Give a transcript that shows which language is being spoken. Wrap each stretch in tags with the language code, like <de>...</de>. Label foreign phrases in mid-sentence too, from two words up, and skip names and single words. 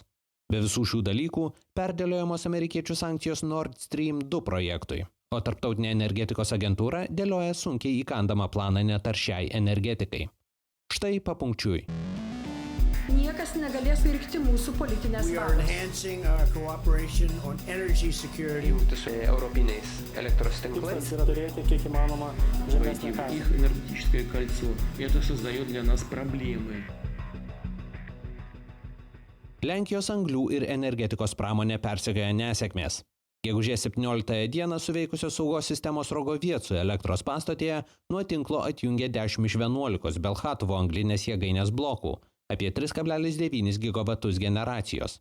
<lt>Be visų šių dalykų perdėliojamos amerikiečių sankcijos Nord Stream 2 projektui, o Tarptautinė energetikos agentūra dėlioja sunkiai įkandamą planą netaršiai energetikai. Štai papunkčiui. Niekas negalės virkti mūsų politinės valios. Jungtis su europiniais elektros tinklais. Tikslas yra turėti kiek įmanoma žemesnę kainą.</lt> <ru>Их энергетическое кольцо. Это создает для нас проблемы.</ru> <lt>Lenkijos anglių ir energetikos pramonė persekioja nesėkmės. Gegužės 17 dieną suveikusios saugos sistemos Rogovieco elektros pastotėje nuo tinklo atjungė 10 iš 11 Belchatovo anglinės jėgainės blokų, apie 3,9 gigabatus generacijos.</lt>